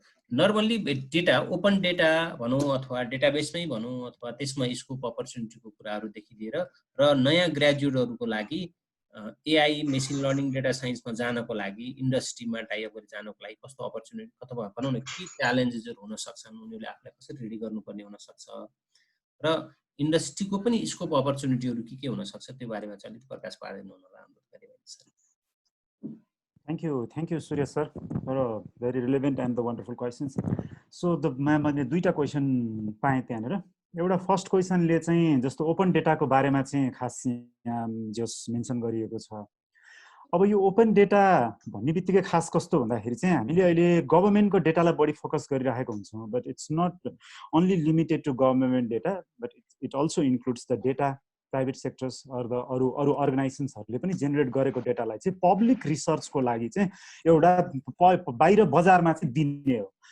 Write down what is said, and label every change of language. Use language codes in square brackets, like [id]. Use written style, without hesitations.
[ne] Normally data open data भनौँ अथवा डेटाबेसमै भनौँ अथवा त्यसमा स्कोप अपर्च्युनिटीको कुराहरूदेखि लिएर र नयाँ ग्रेजुएटहरूको लागि एआई मेसिन लर्निङ डेटा साइन्समा जानको लागि इन्डस्ट्रीमा टाइअप गरेर जानको लागि कस्तो अपर्च्युनिटी अथवा भनौँ न के च्यालेन्जेसहरू हुन सक्छन्, उनीहरूले आफूलाई कसरी रेडी गर्नुपर्ने हुनसक्छ र इन्डस्ट्रीको पनि स्कोप अपर्च्युनिटीहरू के हुन सक्छ त्यो बारेमा चाहिँ अलिक प्रकाश पारिदिनु होला अनुरोध गरिरहेको छ। [en] Thank you, Surya sir, for a very relevant and the wonderful questions. [ne] So मैले दुईटा क्वेसन पाएँ त्यहाँनिर। एउटा फर्स्ट क्वेसनले चाहिँ जस्तो ओपन डेटाको बारेमा चाहिँ खास यहाँ जस मेन्सन गरिएको छ। अब यो ओपन डेटा भन्ने बित्तिकै खास कस्तो भन्दाखेरि चाहिँ हामीले अहिले गभर्नमेन्टको डेटालाई बढी फोकस गरिरहेको हुन्छौँ, but it's not only limited to government data, but it also includes the data private sectors अरू अर्गनाइजेसन्सहरूले पनि जेनेरेट गरेको डेटालाई चाहिँ पब्लिक रिसर्चको लागि चाहिँ एउटा बाहिर बजारमा चाहिँ दिने हो।